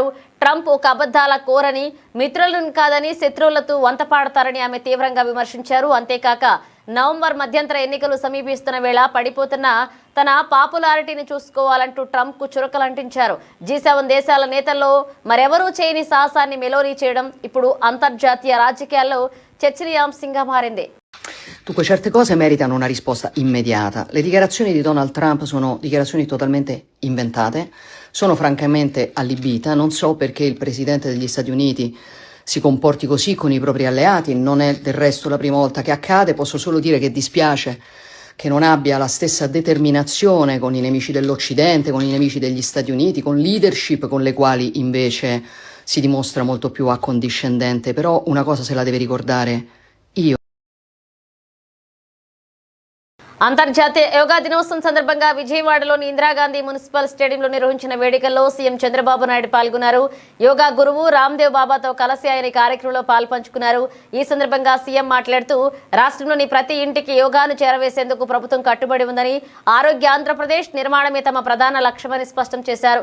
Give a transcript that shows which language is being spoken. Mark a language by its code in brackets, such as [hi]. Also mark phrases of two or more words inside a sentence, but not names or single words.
[te] ట్రంప్ ఒక అబద్ధాల కోరని, మిత్రులను కాదని శత్రువులతో వంతపాడతారని ఆమె తీవ్రంగా విమర్శించారు. అంతేకాక నవంబర్ మధ్యంతర ఎన్నికలు సమీపిస్తున్న వేళ పడిపోతున్న తన పాపులారిటీని చూసుకోవాలంటూ ట్రంప్ కు చురకలంటించారు. G7 దేశాల నేతల్లో మరెవరూ చేయని సాహసాన్ని మెలోనీ చేయడం ఇప్పుడు అంతర్జాతీయ రాజకీయాల్లో చర్చనీయాంశంగా మారింది. [it] Dunque, certe cose meritano una risposta immediata. Le dichiarazioni di Donald Trump sono dichiarazioni totalmente inventate, sono francamente allibita, non so perché il Presidente degli Stati Uniti si comporti così con i propri alleati, non è del resto la prima volta che accade, posso solo dire che dispiace che non abbia la stessa determinazione con i nemici dell'Occidente, con i nemici degli Stati Uniti, con leadership con le quali invece si dimostra molto più accondiscendente, però una cosa se la deve ricordare io. [te] అంతర్జాతీయ యోగా దినోత్సవం సందర్భంగా విజయవాడలోని ఇందిరాగాంధీ మున్సిపల్ స్టేడియంలో నిర్వహించిన వేడుకల్లో సీఎం చంద్రబాబు నాయుడు పాల్గొన్నారు. యోగా గురువు రామ్దేవ్ బాబాతో కలిసి ఆయన కార్యక్రమంలో పాల్పంచుకున్నారు. ఈ సందర్భంగా సీఎం మాట్లాడుతూ రాష్ట్రంలోని ప్రతి ఇంటికి యోగాను చేరవేసేందుకు ప్రభుత్వం కట్టుబడి ఉందని, ఆరోగ్య ఆంధ్రప్రదేశ్ నిర్మాణమే తమ ప్రధాన లక్ష్యమని స్పష్టం చేశారు.